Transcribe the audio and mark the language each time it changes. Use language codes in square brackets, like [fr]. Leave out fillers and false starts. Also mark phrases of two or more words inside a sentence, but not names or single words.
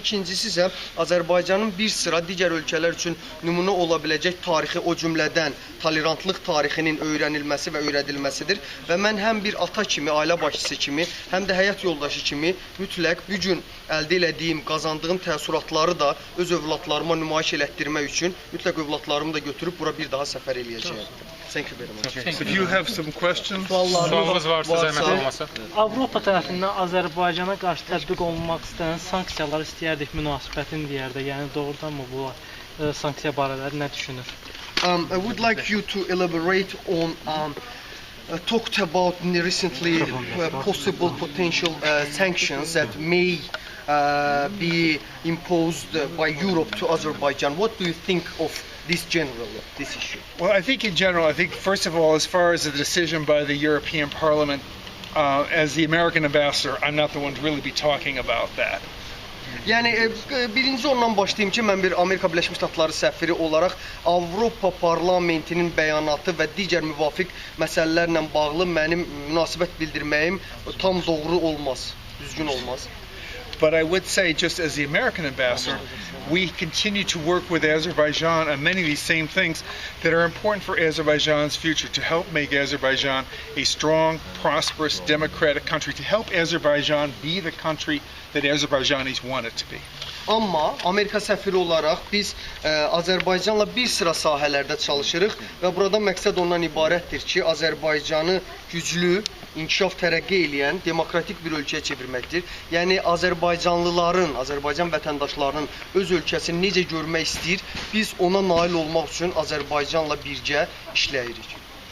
[az] İkincisi isə Azərbaycanın bir sıra digər ölkələr üçün nümunə ola biləcək tarixi, o cümlədən tolerantlıq tarixinin öyrənilməsi və öyrədilməsidir və mən həm bir ata kimi, ailə başçısı kimi, həm də həyat yoldaşı kimi mütləq bu gün əldə elədiyim, qazandığım təəssüratları da öz övladlarıma nümayiş elətdirmək üçün mütləq övladlarımı da götürüb bura bir daha səfər eləyəcəyəm. [en] Thank you very much. Okay. So if you have some questions, [az] Sualınız varsa zəhmət olmasa. Avropa tərəfindən Azərbaycana qarşı tətbiq olunmaq istənilən sanksiyalar istəyərdik münasibətin deyərdə. Yəni doğrudanmı bu sanksiya barələri nə düşünür? [en] I would like you to elaborate on talked about recently possible potential sanctions that may be imposed by Europe to Azerbaijan. What do you think of this generally, this issue? well, I think in general, I think first of all, as far as the decision by the European Parliament, as the American ambassador, I'm not the one to really be talking about that. [az] Yəni birinci ondan başlayım ki, mən bir Amerika Birləşmiş Ştatları səfiri olaraq Avropa Parlamentinin bəyanatı və digər müvafiq məsələlərlə bağlı mənim münasibət bildirməyim tam doğru olmaz, düzgün olmaz. [en] But I would say, just as the American ambassador, we continue to work with Azerbaijan on many of these same things that are important for Azerbaijan's future, to help make Azerbaijan a strong, prosperous, democratic country, to help Azerbaijan be the country that Azerbaijanis want it to be. [az] Amma Amerika səfiri olaraq biz Azərbaycanla bir sıra sahələrdə çalışırıq və burada məqsəd ondan ibarətdir ki, Azərbaycanı güclü, inkişaf tərəqqi eləyən demokratik bir ölkəyə çevirməkdir. Yəni Azərbaycanlıların, Azərbaycan vətəndaşlarının öz ölkəsini necə görmək istəyir, biz ona nail olmaq üçün Azərbaycanla birgə işləyirik.